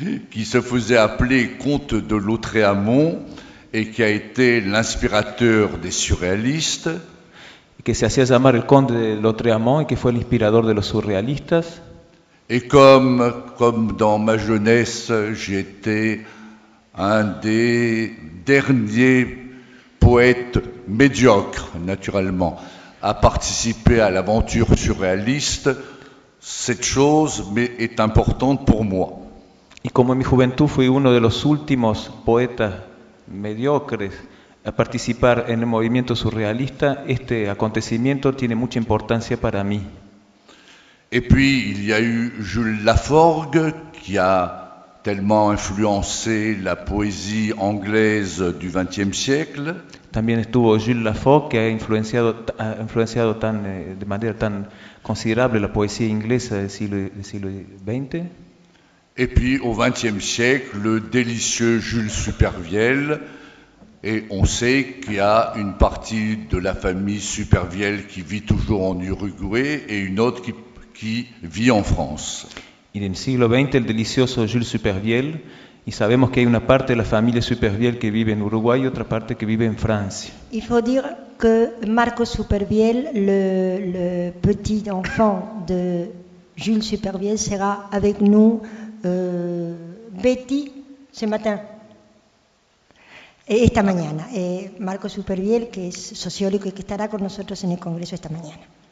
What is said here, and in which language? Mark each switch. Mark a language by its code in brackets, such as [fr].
[fr] Qui se faisait appeler Comte de Lautréamont et qui a été l'inspirateur des surréalistes. [es] Que se hacía llamar el Conde de Lautréamont y que fue el inspirador de los surrealistas. [fr] Et comme dans ma jeunesse, j'étais un des derniers poètes médiocres, naturellement, à participer à l'aventure surréaliste, cette chose est importante pour moi. [es] Y como en mi juventud fui uno de los últimos poetas mediocres a participar en el movimiento surrealista, este acontecimiento tiene mucha importancia para mí. [fr] Et puis il y a eu Jules Laforgue qui a tellement influencé la poésie anglaise du XXe siècle. [es] También estuvo Jules Laforgue que ha influenciado de manera tan considerable la poesía inglesa del siglo XX. [fr] Et puis au XXe siècle, le délicieux Jules Supervielle. Et on sait qu'il y a une partie de la famille Supervielle qui vit toujours en Uruguay et une autre qui vit en France. [es] Y en el siglo XX, el delicioso Jules Supervielle, y sabemos que hay una parte de la familia Supervielle que vive en Uruguay y otra parte que vive en Francia. [fr] Il faut dire que Marco Supervielle, le petit enfant de Jules Supervielle, sera avec nous, Betty, ce matin. [es] Esta mañana, Marco Superviel, que es sociólogo y que estará con nosotros en el Congreso esta mañana.